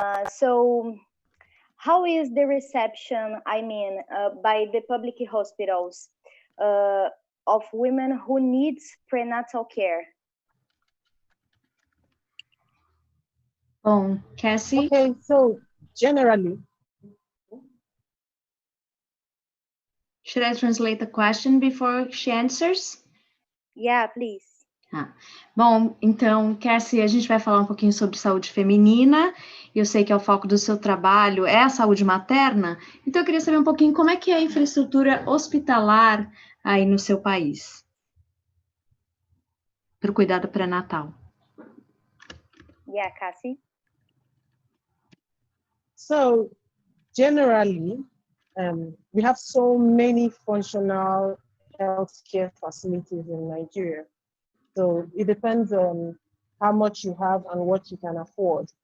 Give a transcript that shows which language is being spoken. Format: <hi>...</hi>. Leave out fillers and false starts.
<en>So how is the reception, I mean, by the public hospitals of women who need prenatal care? Cassie? Okay, so generally. Should I translate the question before she answers? Yeah, please.</en> <pt>Bom, então, Cassie, a gente vai falar um pouquinho sobre saúde feminina. Eu sei que é o foco do seu trabalho, é a saúde materna. Então, eu queria saber um pouquinho como é que é a infraestrutura hospitalar aí no seu país para o cuidado pré-natal.</pt> <en>Yeah, Cassie? So, generally, we have so many functional healthcare facilities in Nigeria. So it depends on how much you have and what you can afford.</en>